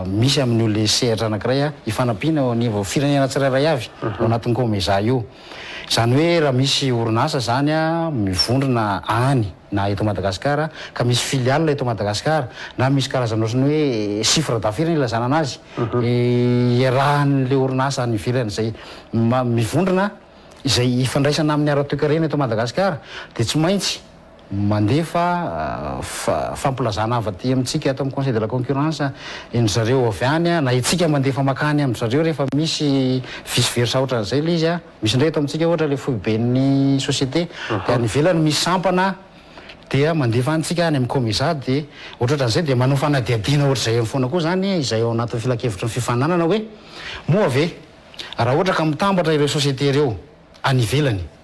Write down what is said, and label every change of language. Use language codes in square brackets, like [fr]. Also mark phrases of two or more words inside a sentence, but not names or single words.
[mg] misy amin'io le sehatra anankiray a hifanampiana eo anivo firenena tsirairay avy ao anatin'ny COMESA io zany hoe raha misy orinasa zany a mivondrona any na eto Madagasikara ka misy filiale eto Madagasikara na misy karazana ohatrany hoe [fr] chiffre d'affaires [mg] ilazana anazy iarahan'le orinasa any ivelany zay mivondrona izay ifandraisana amin'ny ara-toekarena eto Madagasikara dia tsy maintsy mandefa fampilazana avaty amintsika ato amin'ny [fr] conseil de la concurrence [mg] ny zareo avy any na itsika mandefa makany amin'ny zareo rehefa misy [la] vice versa [mg] ohatran'izay le izy a misy indray eto amintsika ohatra le foiben'ny société dia any ivelany misy sampana dia mandefa antsika any amin'ny COMESA dia ohatran'izay dia manao fanadiadiana ohatr'izay foana koa zany izay ao anatin'ny filakevitra ny fifaninanana hoe moa ave raha ohatra ka mitambatra ireo société ireo any ivelany